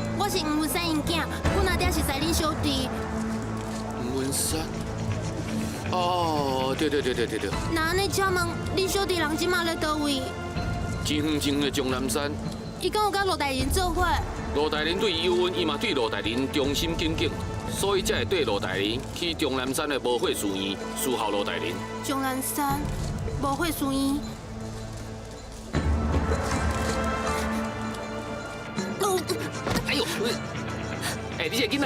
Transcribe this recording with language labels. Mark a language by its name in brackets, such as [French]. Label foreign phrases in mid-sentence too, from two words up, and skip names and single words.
[Min Nan Chinese] 我是吴文山因囝，阮阿爹是西恁小弟。吴文山。哦，对。那安尼请问，恁小弟人即马咧倒位？真远的钟南山。伊敢有甲罗大人做伙？罗大人对伊有恩，伊嘛对罗大人忠心耿耿，所以才会对罗大人去钟南山的无悔誓言，侍候罗大人。钟南山无悔誓言。哎呦！哎，你这囡仔，